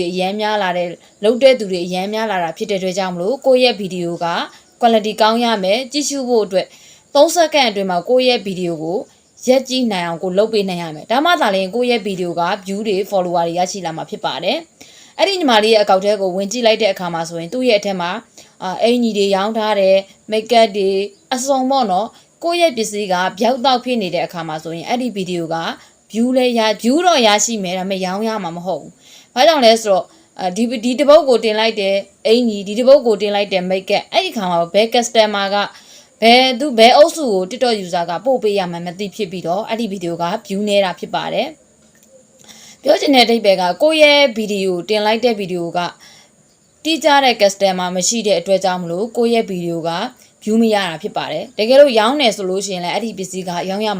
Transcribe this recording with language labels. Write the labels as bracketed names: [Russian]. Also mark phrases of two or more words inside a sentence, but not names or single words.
[Burmese] အများများလာတဲ့လုပ်တဲ့သူတွေအများများလာတာဖြစ်တဲ့အတွက်ကြောင့်မလို့ကိုယ့်ရဲ့ဗီဒီယိုက quality ကောင်းရမယ်ကြည့်ရှုဖို့အတွက်3စက္ကန့်အတွင်းမှာကိုယ့်ရဲ့ဗီဒီယိုကိုရက်ကြည့်နိုင်အောင်ကိုလုပ်ပေးနိုင်ရမယ်ဒါမှသာလျှင်ကိုယ့်ရဲ့ဗီဒီယိုက view တွေ follower တွေရရှိလာမှာဖြစ်ပါတယ်အဲ့ဒီညီမလေးရဲ့အကောင့်ထဲကိုဝင်ကြည့်လိုက်တဲ့အခါမှာဆိုရင်သူ့ရဲ့အထက်မှာအင်ကြီးတွေရောင်းထားတယ် [English] make up [Burmese] တွေအစုံပေါ့နော်ကို ယ့်ရဲ့ပစ္စည်းကဗျောက်တောက်ဖြစ်နေတဲ့အခါမှာဆိုရင်အဲ့ဒီဗီဒီယိုက view လည်းရ view တော့ရရှိမယ်ဒါပေမဲ့ရောင်းရမှာမဟုတ်ဘူး။ဘာကြောင့်လဲ ဆိုတော့ဒီတပုတ်ကိုတင်လိုက်တဲ့အင်ကြီးဒီတပုတ်ကိုတင်လိုက်တဲ့ [English] make up [Burmese] အဲ့ဒီခါမှာဘယ် customer ကဘယ်အုပ်စုကို [English] TikTok user [Burmese] ကပို့ပေးရမှန်းမသိဖြစ်ပြီးတော့အဲ့ဒီဗီဒီယိုက view နေတာဖြစ်ပါတယ်။ပြောချင်တဲ့အဓိပ္ပာယ်ကကိုယ့်ရဲ့ဗီဒီယိုတင်လိုက်တဲ့ဗီဒီယိုကတိကျတဲ့ customer မရှိတဲ့အတွက်ကြောင့်မလို့ကိုယ့်ရဲ့ဗီဒီယိုက view မရတာဖြစ်ပါတယ်တကယ်လို့ရောင်းနေဆိုလို့ရှိရင်လည်းအဲ့ဒီပစ္စည်းကရောင်းရ